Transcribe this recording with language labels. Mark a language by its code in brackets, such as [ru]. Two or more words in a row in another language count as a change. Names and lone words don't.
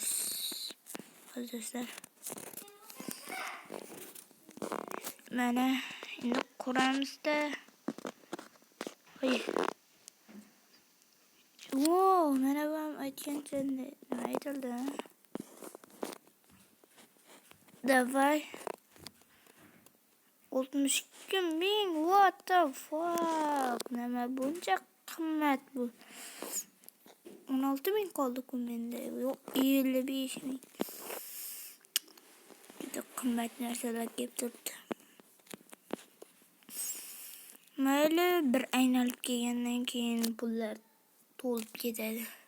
[uz] Arkadaşlar. Mana endi quramiz da. Oy. Wow, mana bu aytgancha nima aytildi? [ru] Davay 62.000. [en] What the fuck? [uz] Nima buncha qimmat bu? 16.000 qoldi-ku menda. Yo'q, 55.000. Juda qimmat narsalar kelib turibdi. Mayli, bir aylanib kelgandan keyin pullar to'lib ketadi.